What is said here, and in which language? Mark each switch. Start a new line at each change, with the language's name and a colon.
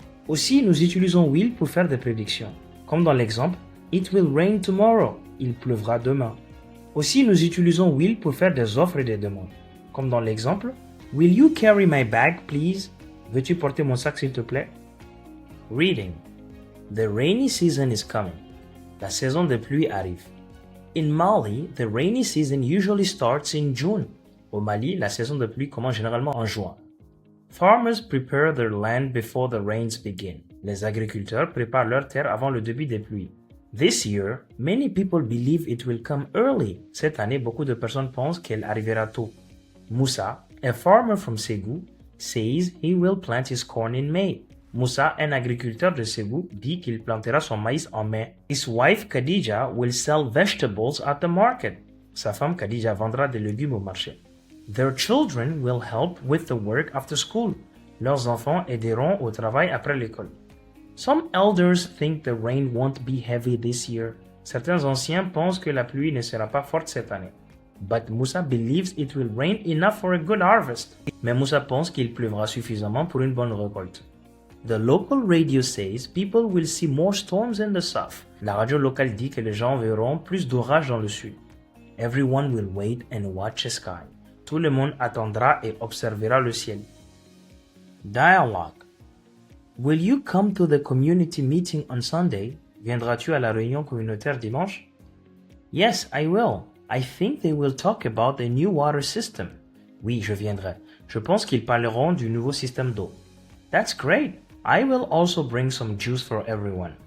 French: Aussi, nous utilisons will pour faire des prédictions. Comme dans l'exemple, It will rain tomorrow. Il pleuvra demain. Aussi, nous utilisons will pour faire des offres et des demandes. Comme dans l'exemple, Will you carry my bag, please? Veux-tu porter mon sac, s'il te plaît?
English: Reading. The rainy season is coming.
French: La saison des pluies arrive.
English: In Mali, the rainy season usually starts in June.
French: Au Mali, la saison de pluie commence généralement en juin.
English: Farmers prepare their land before the rains begin.
French: Les agriculteurs préparent leur terre avant le début des pluies.
English: This year, many people believe it will come early.
French: Cette année, beaucoup de personnes pensent qu'elle arrivera tôt.
English: Moussa, a farmer from Ségou, says he will plant his corn in May.
French: Moussa, un agriculteur de Ségou, dit qu'il plantera son maïs en mai.
English: His wife Khadija will sell vegetables at the market.
French: Sa femme Khadija vendra des légumes au marché.
English: Their children will help with the work after school.
French: Leurs enfants aideront au travail après l'école.
English: Some elders think the rain won't be heavy this year.
French: Certains anciens pensent que la pluie ne sera pas forte cette année.
English: But Moussa believes it will rain enough for a good harvest.
French: Mais Moussa pense qu'il pleuvra suffisamment pour une bonne récolte.
English: The local radio says people will see more storms in the south.
French: La radio locale dit que les gens verront plus d'orages dans le sud.
English: Everyone will wait and watch the sky.
French: Tout le monde attendra et observera le ciel.
English: Dialogue. Will you come to the community meeting on Sunday?
French: Viendras-tu à la réunion communautaire dimanche?
English: Yes, I will. I think they will talk about the new water system.
French: Oui, je viendrai. Je pense qu'ils parleront du nouveau système d'eau.
English: That's great. I will also bring some juice for everyone.